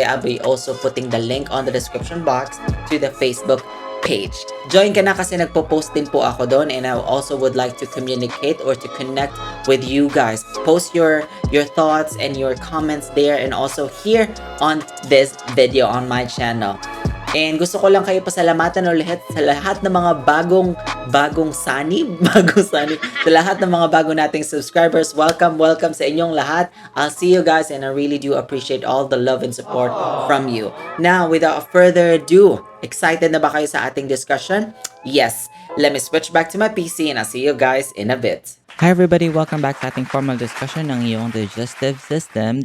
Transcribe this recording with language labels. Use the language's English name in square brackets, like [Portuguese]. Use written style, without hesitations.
[English] I'll be also putting the link on the description box to the Facebook page. [Filipino] Join ka na kasi nagpo-post din po ako doon [English] and I also would like to communicate or to connect with you guys. Post your thoughts and your comments there and also here on this video on my channel. [Filipino] And gusto ko lang kayo pasalamatan ulit sa lahat ng mga bagong sani, sa lahat ng mga bago nating subscribers. Welcome sa inyong lahat. [English] I'll see you guys and I really do appreciate all the love and support from you. Now, without further ado, [Filipino] excited na ba kayo sa ating [English] discussion? Yes. Let me switch back to my PC and I'll see you guys in a bit. Hi everybody, welcome back sa ating formal discussion ng iyong digestive system.